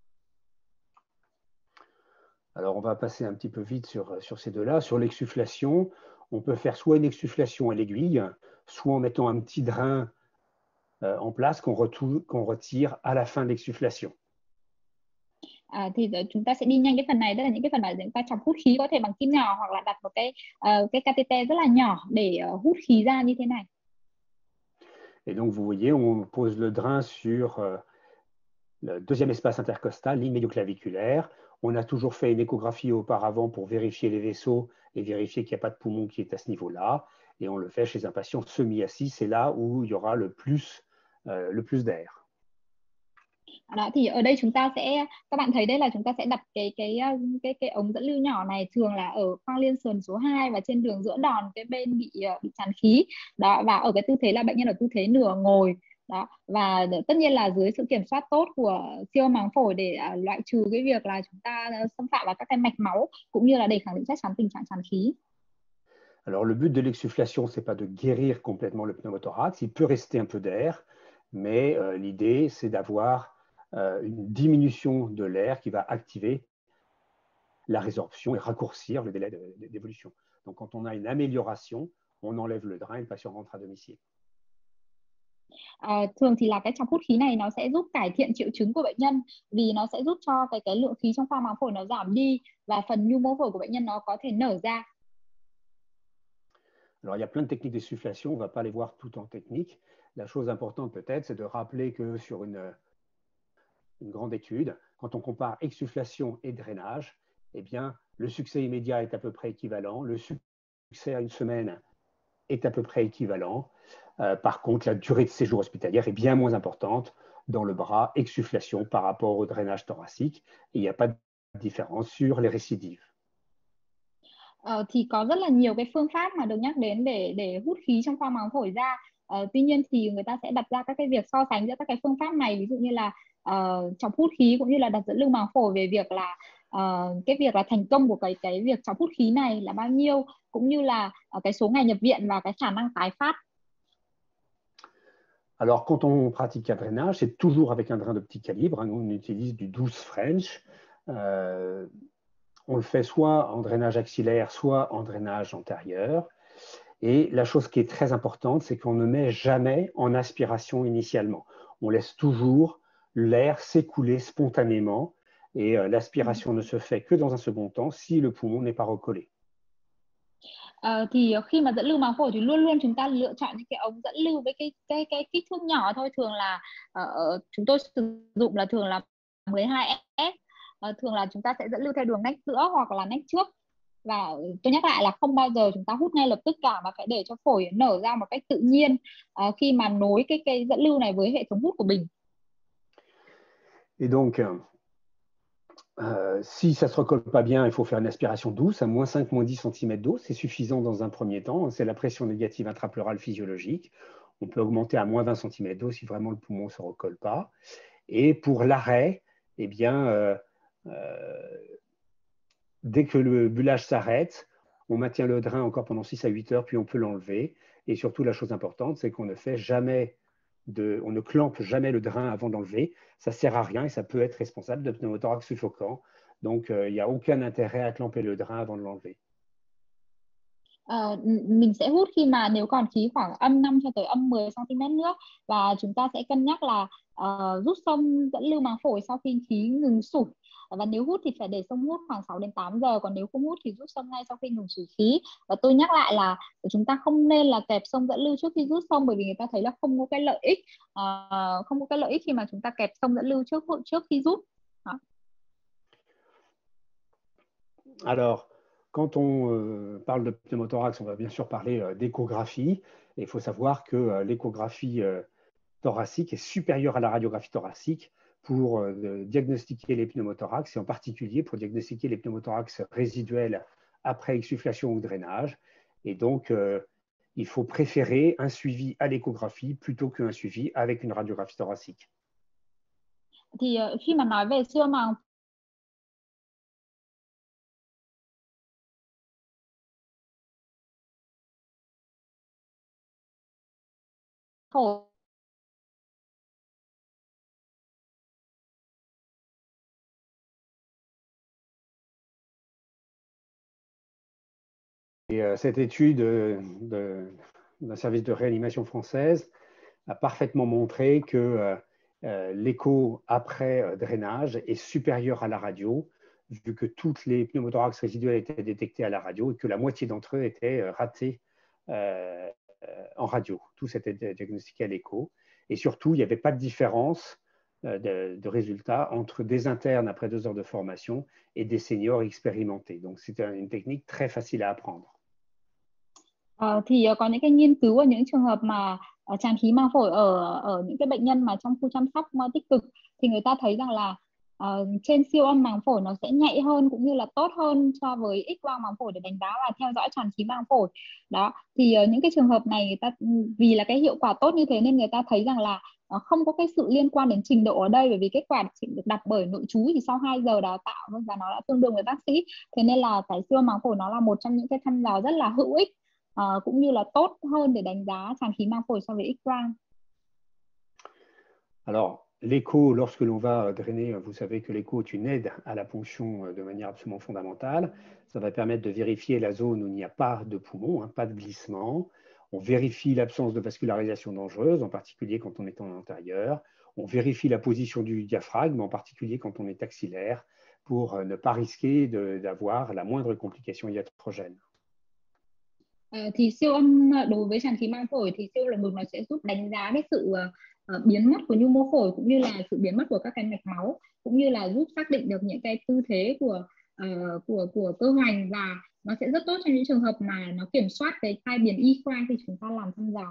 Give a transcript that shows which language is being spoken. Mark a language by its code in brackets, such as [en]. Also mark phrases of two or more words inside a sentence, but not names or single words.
[fr] Alors, on va passer un petit peu vite sur ces deux-là. Sur l'exsufflation, on peut faire soit une exsufflation à l'aiguille, soit en mettant un petit drain en place qu'on retire à la fin de l'exsufflation. [vi] Thì chúng ta sẽ đi nhanh cái phần này, tức là những cái phần mà chúng ta chọc hút khí có thể bằng kim nhỏ, hoặc là đặt một cái catheter rất là nhỏ để hút khí ra như thế này. [fr] Et donc, vous voyez, on pose le drain sur le deuxième espace intercostal, l'immédioclaviculaire. On a toujours fait une échographie auparavant pour vérifier les vaisseaux et vérifier qu'il n'y a pas de poumon qui est à ce niveau-là. Et on le fait chez un patient semi-assis, c'est là où il y aura le plus d'air. [vi] Đó, thì ở đây chúng ta sẽ, các bạn thấy đây là chúng ta sẽ đặt cái ống dẫn lưu nhỏ này thường là ở khoang liên sườn số 2 và trên đường giữa đòn cái bên bị tràn khí. Đó, và ở cái tư thế là bệnh nhân ở tư thế nửa ngồi. Đó, và tất nhiên là dưới sự kiểm soát tốt của siêu âm màng phổi để loại trừ cái việc là chúng ta xâm phạm vào các cái mạch máu, cũng như là để khẳng định chắc chắn tình trạng tràn khí. [fr] Alors, le but de l'exsufflation, c'est pas de guérir complètement le pneumothorax. Il peut rester un peu d'air, mais l'idée, c'est d'avoir une diminution de l'air qui va activer la résorption et raccourcir le délai d'évolution. Donc, quand on a une amélioration, on enlève le drain et le patient rentre à domicile. [vi] Thường thì là cái chọc hút khí này nó sẽ giúp cải thiện triệu chứng của bệnh nhân, vì nó sẽ giúp cho cái lượng khí trong khoang màng phổi nó giảm đi và phần nhu mô phổi của bệnh nhân nó có thể nở ra. [fr] Alors, il y a plein de techniques d'exsufflation, on ne va pas les voir toutes en technique. La chose importante peut-être, c'est de rappeler que sur une grande étude, quand on compare exsufflation et drainage, eh bien, le succès immédiat est à peu près équivalent, le succès à une semaine est à peu près équivalent. Par contre, la durée de séjour hospitalière est bien moins importante dans le bras exsufflation par rapport au drainage thoracique, et il n'y a pas de différence sur les récidives. [vi] Thì có rất là nhiều cái phương pháp mà được nhắc đến để hút khí trong khoang màng phổi ra. Tuy nhiên thì người ta sẽ đặt ra các cái việc so sánh giữa các cái phương pháp này, ví dụ như là chọc hút khí cũng như là đặt dẫn lưu màng phổi, về việc là cái việc là thành công của cái việc chọc hút khí này là bao nhiêu, cũng như là cái số ngày nhập viện và cái khả năng tái phát. [fr] Alors, quand on pratique un drainage, c'est toujours avec un drain de petit calibre. On utilise du 12 French. On le fait soit en drainage axillaire, soit en drainage antérieur. Et la chose qui est très importante, c'est qu'on ne met jamais en aspiration initialement. On laisse toujours l'air s'écouler spontanément, et l'aspiration ne se fait que dans un second temps si le poumon n'est pas recollé. [vi] Thì khi mà dẫn lưu màng phổi thì luôn luôn chúng ta lựa chọn những cái ống dẫn lưu với cái kích thước nhỏ thôi. Thường là chúng tôi sử dụng là thường là 12S. Thường là chúng ta sẽ dẫn lưu theo đường nách giữa hoặc là nách trước. Và tôi nhắc lại là không bao giờ chúng ta hút ngay lập tức cả, mà phải để cho phổi nở ra một cách tự nhiên khi mà nối cái dẫn lưu này với hệ thống hút của mình. [fr] Et donc, si ça ne se recolle pas bien, il faut faire une aspiration douce à moins 5, moins 10 cm d'eau. C'est suffisant dans un premier temps. C'est la pression négative intrapleurale physiologique. On peut augmenter à moins 20 cm d'eau si vraiment le poumon ne se recolle pas. Et pour l'arrêt, eh bien, dès que le bullage s'arrête, on maintient le drain encore pendant 6 à 8 heures, puis on peut l'enlever. Et surtout, la chose importante, c'est qu'on ne fait jamais on ne clampe jamais le drain avant d'enlever. Ça ne sert à rien et ça peut être responsable de pneumothorax suffocant. Donc, il n'y a aucun intérêt à clamper le drain avant de l'enlever. [vi] Mình sẽ hút khi mà nếu còn khí khoảng âm 5 cho tới âm 10 cm nữa, và chúng ta sẽ cân nhắc là rút xông dẫn lưu màng phổi sau khi khí ngừng sụp. và nếu hút thì phải để xông hút khoảng 6 đến 8 giờ, còn nếu không hút thì rút xông ngay sau khi ngừng sủi khí. Và tôi nhắc lại là chúng ta không nên là kẹp xông dẫn lưu trước khi rút xông, bởi vì người ta thấy là không có cái lợi ích, không có cái lợi ích khi mà chúng ta kẹp xông dẫn lưu trước khi rút. Đó. [fr] Alors, quand on parle de pneumothorax, on va bien sûr parler d'échographie. Il faut savoir que l'échographie thoracique est supérieure à la radiographie thoracique pour diagnostiquer les pneumothorax, et en particulier pour diagnostiquer les pneumothorax résiduels après exsufflation ou drainage. Et donc, il faut préférer un suivi à l'échographie plutôt qu'un suivi avec une radiographie thoracique. [vi] Thì khi mà nói về siêu màng phổi [fr] Et cette étude d'un service de réanimation française a parfaitement montré que l'écho après drainage est supérieur à la radio, vu que toutes les pneumothorax résiduels étaient détectés à la radio et que la moitié d'entre eux étaient ratés en radio. Tous étaient diagnostiqués à l'écho. Et surtout, il n'y avait pas de différence de résultats entre des internes après 2 heures de formation et des seniors expérimentés. Donc, c'était une technique très facile à apprendre. [vi] Thì có những cái nghiên cứu ở những trường hợp mà tràn khí màng phổi ở những cái bệnh nhân mà trong khu chăm sóc tích cực, thì người ta thấy rằng là trên siêu âm màng phổi nó sẽ nhạy hơn cũng như là tốt hơn so với X-quang màng phổi để đánh giá và theo dõi tràn khí màng phổi. Đó, thì những cái trường hợp này người ta vì là cái hiệu quả tốt như thế nên người ta thấy rằng là không có cái sự liên quan đến trình độ ở đây, bởi vì kết quả chỉ được đặt bởi nội trú chỉ sau 2 giờ đào tạo và nó đã tương đương với bác sĩ. Thế nên là cái siêu âm màng phổi nó là một trong những cái thăm dò rất là hữu ích, cũng như là tốt hơn để đánh giá tràn khí màng phổi so với X-quang. [fr] Alors, l'écho, lorsque l'on va drainer, vous savez que l'écho est une aide à la ponction de manière absolument fondamentale. Ça va permettre de vérifier la zone où il n'y a pas de poumon, pas de glissement. On vérifie l'absence de vascularisation dangereuse, en particulier quand on est en intérieur. On vérifie la position du diaphragme, en particulier quand on est axillaire, pour ne pas risquer d'avoir la moindre complication iatrogène. [vi] Thì siêu âm đối với tràn khí màng phổi thì siêu lồng ngực nó sẽ giúp đánh giá cái sự biến mất của nhu mô phổi, cũng như là sự biến mất của các cái mạch máu, cũng như là giúp xác định được những cái tư thế của cơ hoành, và nó sẽ rất tốt trong những trường hợp mà nó kiểm soát cái tai biến y khoa khi chúng ta làm thăm dò.